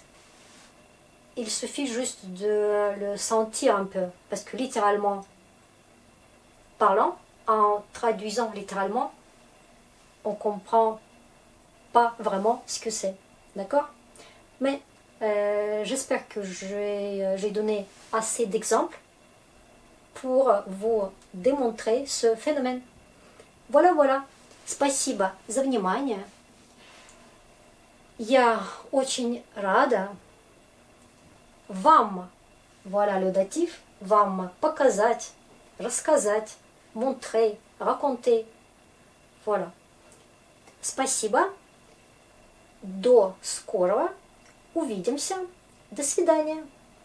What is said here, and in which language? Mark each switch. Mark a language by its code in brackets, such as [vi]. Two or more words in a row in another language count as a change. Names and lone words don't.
[fr] Il suffit juste de le sentir un peu, parce que littéralement parlant, en traduisant littéralement, on comprend pas vraiment ce que c'est, d'accord? Mais j'espère que j'ai donné assez d'exemples pour vous démontrer ce phénomène. Voilà, voilà. [ru] Спасибо за внимание. Я очень рада вам, [fr] voilà le datif, [ru] вам показать, рассказать, [fr] montrer, raconter. Voilà. [ru] Спасибо. До скорого. Увидимся. До свидания.